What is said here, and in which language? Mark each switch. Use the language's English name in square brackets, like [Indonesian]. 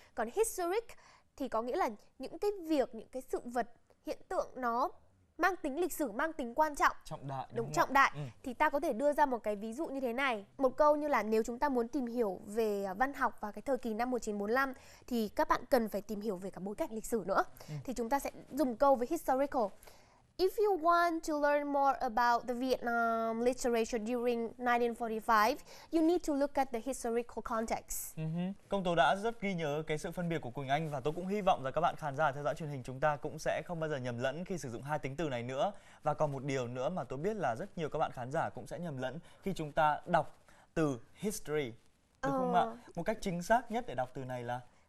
[Vietnamese] Còn historic thì có nghĩa là những cái việc, những cái sự vật, hiện tượng nó mang tính lịch sử, mang tính quan trọng, trọng đại, đúng, trọng đại. Thì ta có thể đưa ra một cái ví dụ như thế này. Một câu như là nếu chúng ta muốn tìm hiểu về văn học vào cái thời kỳ năm 1945 thì các bạn cần phải tìm hiểu về cả bối cảnh lịch sử nữa. Thì chúng ta sẽ dùng câu với historical. [English] If you want to learn more about the Vietnam literature during 1945, you need to look at the historical context. [Vietnamese] Công tố đã rất ghi nhớ cái sự phân biệt của Quỳnh Anh và tôi cũng hy vọng rằng các bạn khán giả theo dõi truyền hình chúng ta cũng sẽ không bao giờ nhầm lẫn khi sử dụng hai tính từ này nữa. Và còn một điều nữa mà tôi biết là rất nhiều các bạn khán giả cũng sẽ nhầm lẫn khi chúng ta đọc từ history, đúng không ạ? Một cách chính xác nhất để đọc từ này là